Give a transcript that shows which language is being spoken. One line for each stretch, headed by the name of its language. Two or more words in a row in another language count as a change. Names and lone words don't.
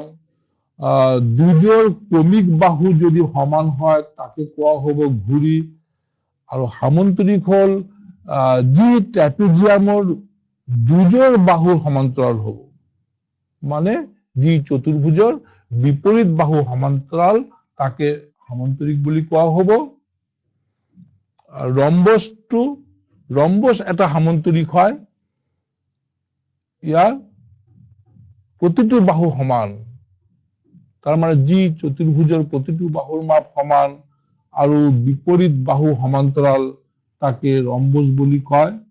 Assamese: দুজোর ক্রমিক বাহু যদি সমান হয় তাকে কোয়া হব ঘুড়ি। আর সামন্তরিক হল যি ট্র্যাপিজিয়ামর দুজোর বাহু সমান্তরাল হব, মানে যি চতুর্ভুজর বিপরীত বাহু সমান্তরাল তাকে সামন্তরিক বলি কোয়া হব। রম্বস এটা সামন্তরিক হয়, ইয়ার প্রতিটি বাহু সমান, তার মানে যি চতুর্ভুজের প্রতিটি বাহুর মাপ সমান আর বিপরীত বাহু সমান্তরাল তাকে রম্বস বলি কয়।